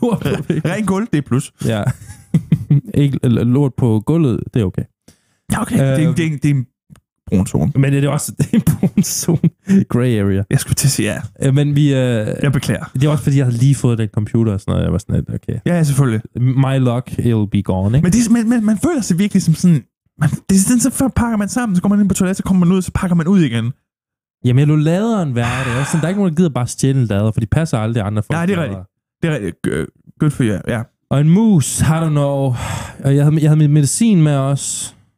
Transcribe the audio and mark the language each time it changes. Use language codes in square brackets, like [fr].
[da] Ren gulv, det er plus. Ja. Ikke lort på gulvet, det er okay. Ja, okay. Det er en brun zone. Men det er også en brun zone. [en] Grey area. [da] Jeg skulle til at sige ja. Men vi... jeg beklager. Det er også fordi, jeg havde lige fået den computer og sådan noget. Jeg var sådan lidt, okay. Ja, selvfølgelig. [en] My luck, it'll be gone, [da] ikke? Men man føler sig virkelig som sådan... så pakker man sammen, så går man ind på toilet, så kommer man ud, så pakker man ud igen. Jamen, jeg lå laderen være det. Sådan, der er ikke nogen, der gider bare stjæle en lader, for de passer aldrig andre folk. Nej, det er rigtigt. Det er rigtigt. [en] Good for [da] jer, ja. Og en mus, [en] I don't know. [da] Og jeg havde min medicin med os.